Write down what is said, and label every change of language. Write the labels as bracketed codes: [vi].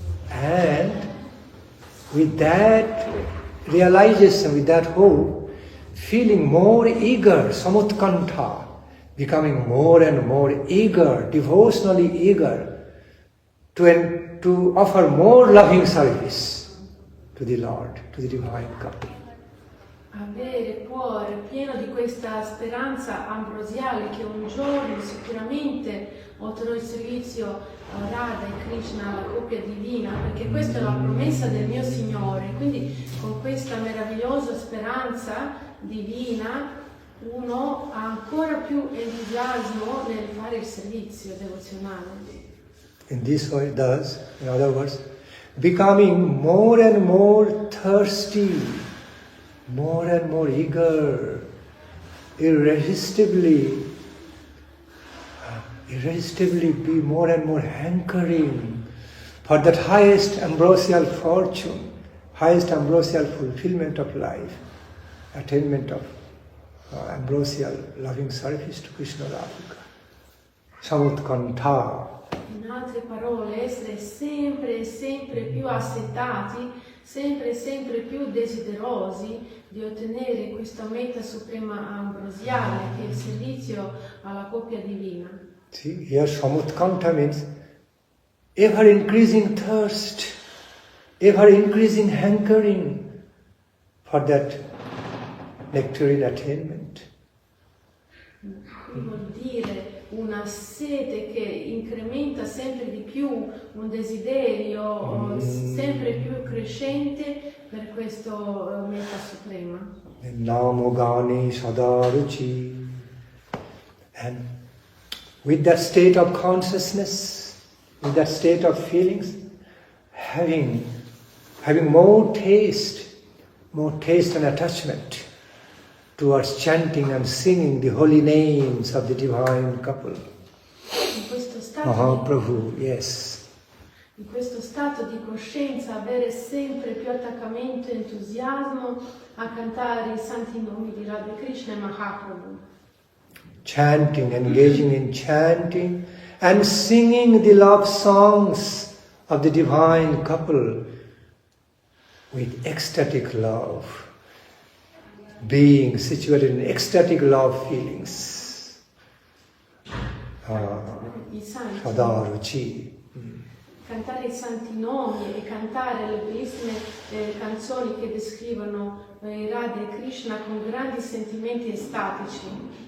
[en] And with that realization, with that hope, feeling more eager, samutkantha, becoming more and more eager, devotionally eager to offer more loving service to the Lord, to the divine couple. [it] Avere cuore pieno di questa speranza ambrosiale che un giorno sicuramente otterrò il servizio a Radha e Krishna, la coppia divina, perché questa è la promessa del mio Signore. Quindi con questa meravigliosa speranza divina uno ha ancora più entusiasmo nel fare il servizio devozionale. [en] In this way, thus, in other words, becoming more and more thirsty, more and more eager, irresistibly be more and more hankering for that highest ambrosial fortune, highest ambrosial fulfillment of life, attainment of ambrosial loving service to Krishna Radhika. [sa] Samutkantha. [it] In altre parole, essere sempre e sempre più assetati, sempre e sempre più desiderosi di ottenere questa meta suprema ambrosiale che è il servizio alla coppia divina. [en] See, here Samutkantha means ever increasing thirst, ever increasing hankering for that nectarine attainment. [it] Vuol dire una sete che incrementa sempre di più, un desiderio sempre più crescente per questo meta suprema. [sa] Namogani sadaruchi. [en] And with that state of consciousness, with that state of feelings, having more taste and attachment towards chanting and singing the holy names of the divine couple. Mahaprabhu, yes. [it] In questo stato di coscienza avere sempre più attaccamento e entusiasmo a cantare i santi nomi di Radha Krishna e Mahaprabhu. [en] Chanting, engaging in chanting and singing the love songs of the divine couple with ecstatic love. Being situated in ecstatic love feelings. [it] i santi. [sa] Sadaruci. [it] Cantare i santi nomi e cantare le bellissime canzoni che descrivono Radha e Krishna con grandi sentimenti estatici.